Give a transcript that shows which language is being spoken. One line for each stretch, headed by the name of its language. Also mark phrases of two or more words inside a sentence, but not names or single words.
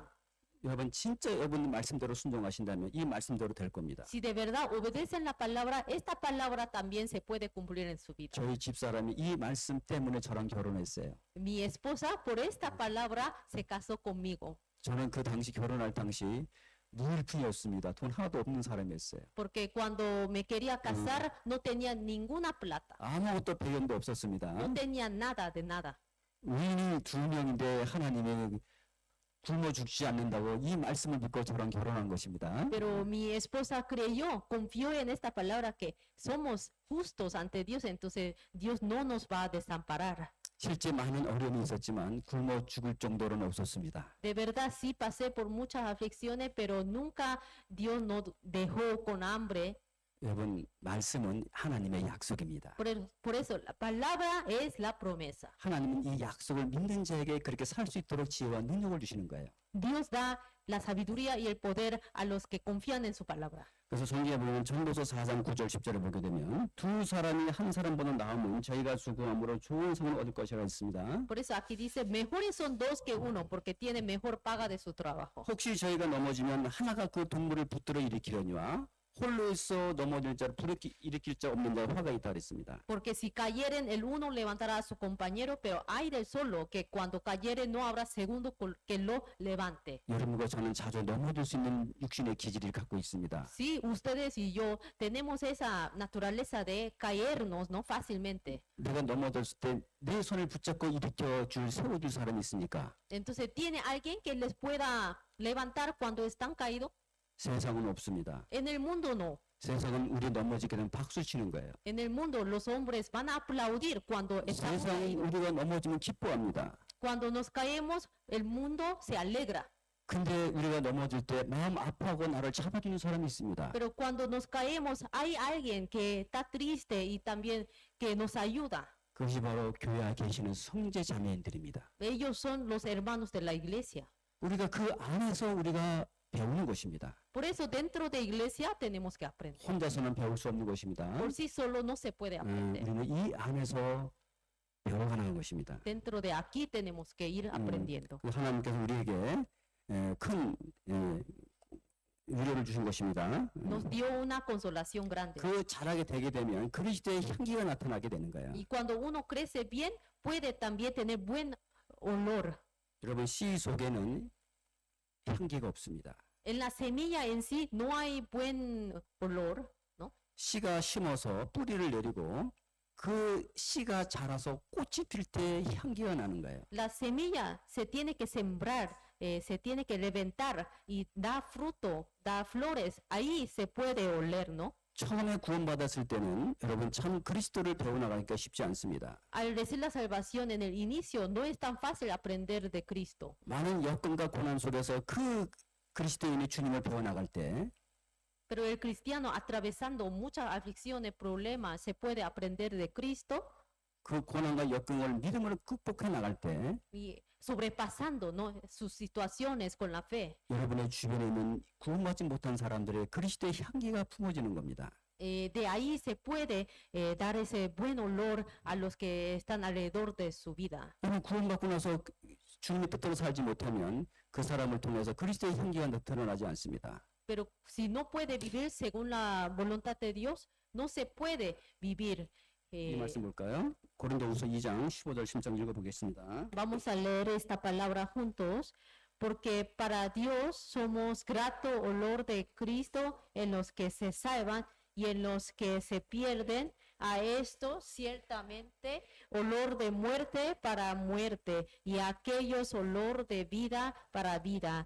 Korean: 여러분 진짜 여러분 말씀대로 순종하신다면 이 말씀대로 될 겁니다.
Spanish: Si de verdad obedecen la palabra, esta palabra también se puede cumplir en su vida.
Korean: 저희 집사람이 이 말씀 때문에 저랑 결혼했어요.
Spanish: Mi esposa por esta palabra se casó conmigo.
Korean: 저는 그 당시 결혼할 당시 무일푼이었습니다. 돈 하나도 없는 사람이었어요.
Spanish: Porque cuando me quería casar no tenía ninguna plata.
Korean: 아무것도 배경도 없었습니다.
Spanish: No tenía nada de nada.
Korean: 의인이 2명인데 하나님의 굶어 죽지 않는다고 이 말씀을 믿고 저랑 결혼한 것입니다.
Spanish: Pero mi esposa creyó, confió en esta palabra que somos justos ante Dios, entonces Dios no nos va a desamparar.
Korean: 실제 많은 어려움이 있었지만 굶어 죽을 정도는 없었습니다.
Spanish: De verdad sí pasé por muchas aflicciones, pero nunca Dios nos dejó con hambre.
Korean: 여러분 말씀은 하나님의 약속입니다.
Spanish: Por eso la palabra es la promesa.
Korean: 하나님은 이 약속을 믿는 자에게 그렇게 살 수 있도록 지혜와 능력을 주시는 거예요.
Spanish: Dios da la sabiduría y el poder a los que confían en su palabra.
Korean: 그래서 성경에 보면 전도서 4장 9절 10절을 보게 되면 두 사람이 한 사람보다 나으면 저희가 수고함으로 좋은 상을 얻을 것이라 했습니다.
Spanish: Por eso aquí dice, mejores son dos que uno, porque tiene mejor paga de su trabajo.
Korean: 혹시 저희가 넘어지면 하나가 그 동물을 붙들어 일으키려니와 홀로 있어 넘어질 자 불을 일으킬 자 없는 자 화가 있다 그랬습니다.
Spanish: Porque si cayeren, el uno levantará a su compañero, pero hay del solo que cuando cayere no habrá segundo que lo levante.
Korean: 여러분과 저는 자주 넘어질 수 있는 육신의 기질을 갖고 있습니다.
Spanish: Sí, ustedes y yo tenemos esa naturaleza de caernos, ¿no? Fácilmente.
Korean: 내가 넘어졌을 때 내 손을 붙잡고 일으켜 줄 세워줄 사람이 있습니까?
Spanish: Entonces, ¿tiene alguien que les pueda levantar cuando están caídos?
Korean: 세상은 없습니다.
Spanish: En el mundo no.
Korean: 세상은 우리 넘어지게 되면 박수 치는 거예요.
Spanish: En el mundo los hombres van a aplaudir cuando estamos
Korean: 세상은
Spanish: caídos.
Korean: 우리가 넘어지면 기뻐합니다.
Spanish: Cuando nos caemos, el mundo se alegra.
Korean: 근데 우리가 넘어질 때 마음 아파하고 나를 잡아주는 사람이 있습니다.
Spanish: Pero cuando nos caemos, hay alguien que está triste y también que nos ayuda.
Korean: 그것이 바로 교회에 계시는 성제 자매인들입니다.
Spanish: Ellos son los hermanos de la iglesia.
Korean: 우리가 그 안에서 우리가 배우는 것입니다.
Spanish: Por eso dentro de iglesia tenemos que aprender.
Korean: 혼자서는 배울 수 없는 것입니다.
Spanish: Por sí solo no se puede aprender.
Korean: 우리는 이 안에서 배워가는 것입니다.
Spanish: Dentro de aquí tenemos que ir aprendiendo.
Korean: 그 하나님께서 우리에게 큰 위로를 주신 것입니다.
Spanish: Nos dio una consolación grande.
Korean: 그 자라게 되게 되면 그리스도의 향기가 나타나게 되는 거예요.
Spanish: Y cuando uno crece bien, puede también tener buen olor.
Korean: 여러분 씨 속에는 향기가 없습니다.
Spanish: En la semilla en sí no hay buen olor, ¿no?
Korean: 씨가 심어서 뿌리를 내리고 그 씨가 자라서 꽃이 필 때 향기가 나는 거예요.
Spanish: La semilla se tiene que sembrar, se tiene que reventar y da fruto, da flores. Ahí se puede oler, ¿no?
Korean: 처음에 구원받았을 때는 여러분 참 그리스도를 배워나가기가 쉽지 않습니다.
Spanish: Al recibir la salvación en el inicio no es tan fácil aprender de Cristo.
Korean: 많은 여건과 고난 속에서 그 그리스도인이 주님을 배워나갈 때
Spanish: Pero el cristiano atravesando muchas aflicciones, problemas, se puede aprender de Cristo
Korean: 그 고난과 역경을 믿음으로 극복해 나갈 때
Spanish: y sobrepasando, ¿no? sus situaciones con la fe.
Korean: 여러분의 주변에 있는 구원받지 못한 사람들의 그리스도의 향기가 품어지는 겁니다.
Spanish: De ahí se puede dar ese buen olor a los que están alrededor de su vida.
Korean: 여러분 구원받고 나서 주님의 뜻대로 살지 못하면 그 사람을 통해서 그리스도의 향기가 나타나지 않습니다.
Spanish: Pero si no puede vivir según la voluntad de Dios, no se puede vivir.
Korean: 이 말씀 볼까요? 고린도후서 2장 15절 16절 읽어보겠습니다.
Spanish: Vamos a leer esta palabra juntos, porque para Dios somos grato olor de Cristo en los que se salvan y en los que se pierden. A esto ciertamente olor de muerte para muerte y a aquellos olor de vida para vida.